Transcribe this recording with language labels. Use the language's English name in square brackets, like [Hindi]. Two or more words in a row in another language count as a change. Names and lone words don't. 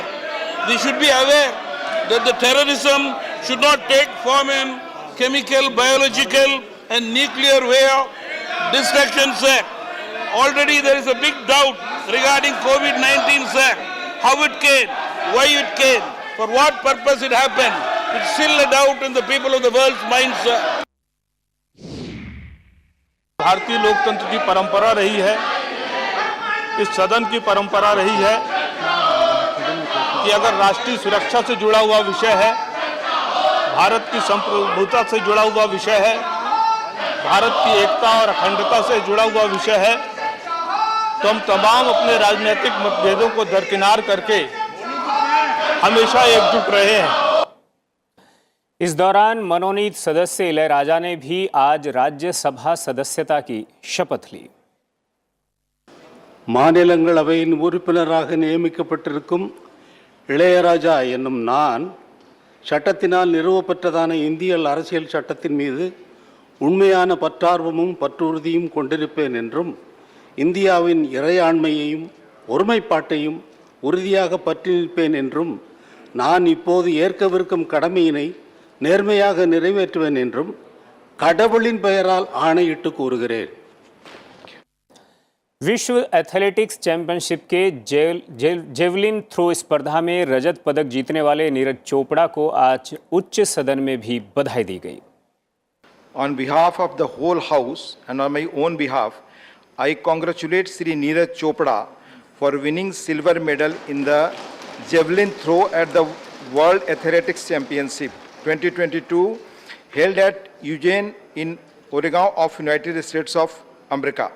[English] We should be aware that the terrorism should not take form in chemical, biological and nuclear way of destruction, sir. Already there is a big doubt regarding COVID-19, sir. How it came, why it came, for what purpose it happened. It's still a doubt in the people of the world's minds, sir. [Hindi] भारतीय लोकतंत्र की परंपरा रही है, इस सदन की परंपरा रही है कि अगर राष्ट्रीय सुरक्षा से जुड़ा हुआ विषय है, भारत की संप्रभुता से जुड़ा हुआ विषय है, भारत की एकता और अखंडता से जुड़ा हुआ विषय है, तो हम तमाम अपने राजनीतिक मतभेदों को दरकिनार करके हमेशा एकजुट रहे हैं। इस दौरान मनोनीत सदस्य इलयराजा ने भी आज राज्यसभा सदस्यता की शपथ ली। [Tamil] மாநிலங்களவையின் உறுப்பினராக நியமிக்கப்பட்டிருக்கும் இளையராஜா என்னும் நான் சட்டத்தினால் நிறுவப்பட்டதான இந்திய அரசியல் சட்டத்தின் மீது உண்மையான பற்றார்வமும் பற்றுறுதியும் கொண்டிருப்பேன் என்றும் இந்தியாவின் இறையாண்மையையும் ஒருமைப்பாட்டையும் உறுதியாக பற்றி நிற்பேன் என்றும் நான் இப்போது ஏற்கவிருக்கும் கடமையினை நேர்மையாக நிறைவேற்றுவேன் என்றும் கடவுளின் பெயரால் ஆணையிட்டு கூறுகிறேன். [Hindi] विश्व एथलेटिक्स चैंपियनशिप के जेवलिन थ्रो स्पर्धा में रजत पदक जीतने वाले नीरज चोपड़ा को आज उच्च सदन में भी बधाई दी गई। [English] On behalf of the whole house and on my own behalf, I congratulate Sri Neeraj Chopra for winning silver medal in the javelin throw at the World Athletics Championship 2022 held at Eugene in Oregon of United States of America.